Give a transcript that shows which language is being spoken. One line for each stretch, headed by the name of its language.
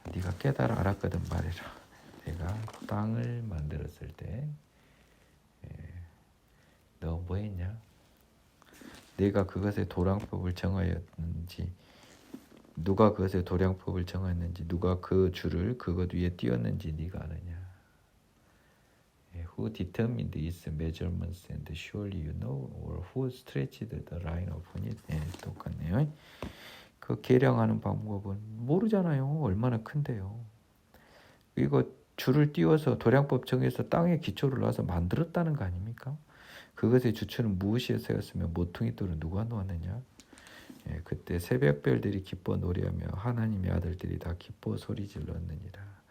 Korean: 네가 깨달아 알았거든 말해라. 내가 땅을 만들었을 때 너 뭐했냐? 내가 그것의 도량법을 정하였는지, 누가 그것의 도량법을 정하였는지, 누가 그 줄을 그것 위에 띄었는지 네가 아느냐?
English: Who determined its measurements and surely you know, or who stretched the line upon it?
Korean: 똑같네요. 그 계량하는 방법은 모르잖아요. 얼마나 큰데요. 이거 줄을 띄워서 도량법 정해서 땅에 기초를 놔서 만들었다는 거 아닙니까? 그것의 주체는 무엇이에 세웠으며 모퉁이 돌은 누가 놓았느냐? 그때 새벽별들이 기뻐 노래하며 하나님의 아들들이 다 기뻐 소리질렀느니라.